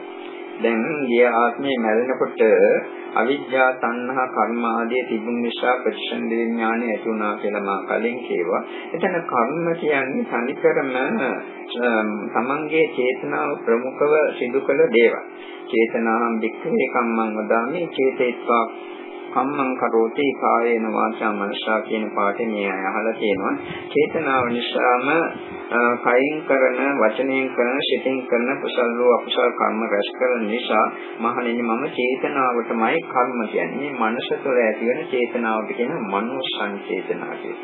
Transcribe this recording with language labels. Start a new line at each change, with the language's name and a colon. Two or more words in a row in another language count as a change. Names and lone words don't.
Sinhala: දැන් ගිය ආත්මේ මැරෙනකොට අවිද්‍යා, තණ්හා, කර්ම ආදී තිබුණ නිසා ප්‍රතිසන්දි විඥානය ඇති වුණා කියලා මා කලින් කියවා. එතන කර්ම කියන්නේ තනිකරම තමන්ගේ චේතනාව ප්‍රමුඛව සිදු කළ දේවල්.
Pali: චේතනාම් වික්ඛේ කම්මං වදාමි චේතේත්වා කම්මං කරෝති කායේන වාචා මනසා
Sinhala: කියන පාඩේ මේ අය අහලා තියෙනවා. චේතනාව නිසාම කයින් කරන, වචනයෙන් කරන, සිතින් කරන කුසල හෝ අකුසල කර්ම රැස් කරන නිසා මහණෙනි මම චේතනාවටමයි කර්ම කියන්නේ. මේ මනස තුළ ඇති වෙන චේතනාවට කියන
Pali: මනෝ සංචේතනා
Sinhala: කියලා.